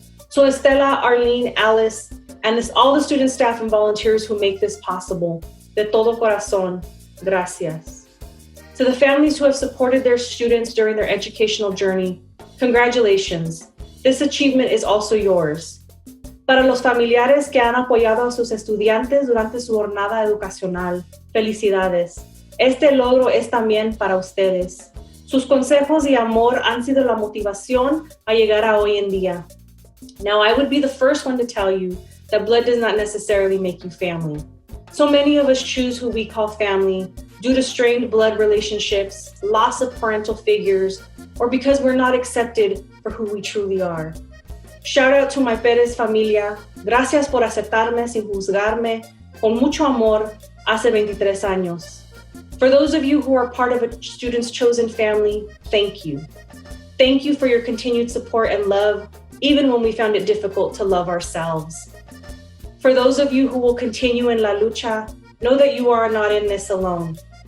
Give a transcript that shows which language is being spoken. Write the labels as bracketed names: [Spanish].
[English] So Estela, Arlene, Alice, and all the student staff and volunteers who make this possible, [Spanish] de todo corazón, gracias. [English] To the families who have supported their students during their educational journey, congratulations. This achievement is also yours. [Spanish] Para los familiares que han apoyado a sus estudiantes durante su jornada educacional, felicidades. Este logro es también para ustedes. Sus consejos y amor han sido la motivación a llegar a hoy en día. [English] Now, I would be the first one to tell you that blood does not necessarily make you family. So many of us choose who we call family due to strained blood relationships, loss of parental figures, or because we're not accepted for who we truly are. Shout out to my Pérez familia. [Spanish] Gracias por aceptarme sin juzgarme, Con mucho amor, hace 23 años. [English] For those of you who are part of a Students Chosen family, thank you. Thank you for your continued support and love, even when we found it difficult to love ourselves. For those of you who will continue in La Lucha, know that you are not in this alone.